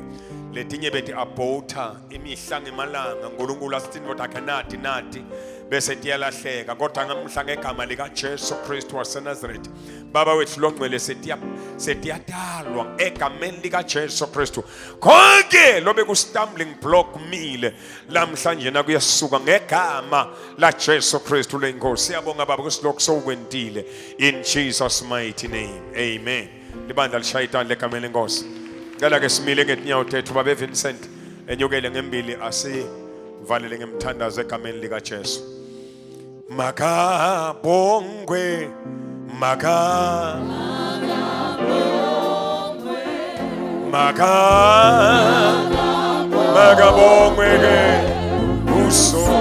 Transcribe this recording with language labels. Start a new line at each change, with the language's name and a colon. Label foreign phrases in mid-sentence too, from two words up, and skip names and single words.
Swati: Letinye bethi abota imihla ngemalanga uNkulunkulu asitindvo takhe nati bese tiyalahleka kodwa ngamhla ngegama lika Jesu Kristu waseNazaretha. Baba wethu longcwele setiyadalwa egameni lika Jesu Kristu. Konke lobe ku
English: stumbling block
Swati: mile lamhlanje nakuyasuka ngegama la Jesu Kristu lenkosi. Siyabonga baba kusilokho sokwentile
English: in Jesus mighty name.
Swati: Amen. Libandla lishayitani legameni lenkosi. Ngala ke simile ngetinyawo tethu babe Vincent enyukele ngembili asivalele ngemthandazo egameni lika Jesu. Makabongwe, Makabongwe uso